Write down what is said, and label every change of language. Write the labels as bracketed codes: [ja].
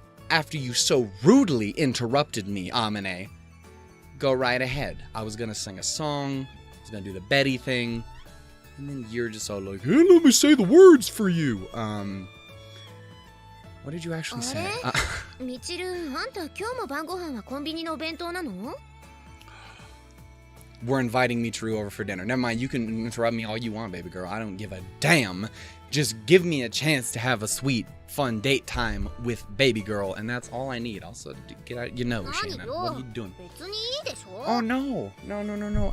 [en] after you so rudely interrupted me, Amane. Go right ahead. I was gonna sing a song, I was gonna do the Betty thing, and then you're just all like, hey, let me say the words for you. What did you actually say? [ja] Michiru, あんた今日も晩ご飯はコンビニのお弁当なの? [en] We're inviting Michiru over for dinner. Never mind, you can interrupt me all you want, baby girl. I don't give a damn. Just give me a chance to have a sweet, fun date time with baby girl, and that's all I need. Also, get out your nose, Shannon. What are you doing? Oh, no. No.